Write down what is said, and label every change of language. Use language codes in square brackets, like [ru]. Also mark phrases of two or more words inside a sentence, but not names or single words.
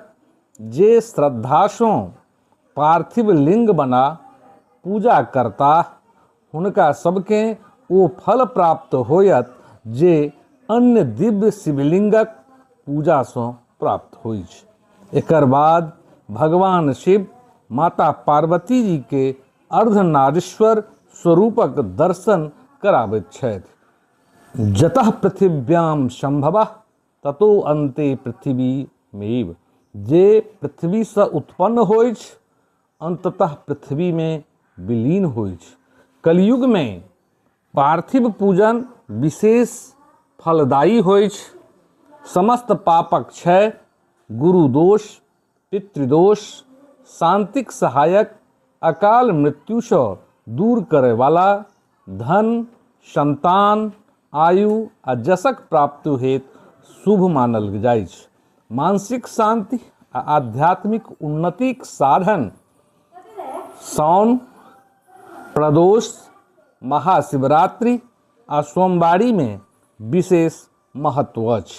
[mai] जे श्रद्धा सँ पार्थिव लिंग बना पूजा करता हुनका सबके ओ फल प्राप्त होयत जे अन्य दिव्य शिवलिंगक पूजा सँ प्राप्त होइत। एकर बाद भगवान शिव माता पार्वती जी के अर्धनारीश्वर स्वरूपक दर्शन कराबैत छथि। [sa] जतः पृथिव्याम संभवः ततो अन्ते पृथ्वीमेव। [mai] जे पृथ्वी सँ उत्पन्न होइत अंततः पृथ्वी में विलीन होइत। कलयुग में पार्थिव पूजन विशेष फलदायी होइत। समस्त पापक क्षय, गुरु दोष, पितृदोष, शांतिक सहायक, अकाल मृत्यु सँ दूर करे वाला, धन संतान, आयु आ जशक प्राप्ति हेतु शुभ मानल जाइ छै। मानसिक शांति आ आध्यात्मिक उन्नतिक साधन साउन, प्रदोष, महाशिवरात्रि आ सोमवारी में विशेष महत्व अछि।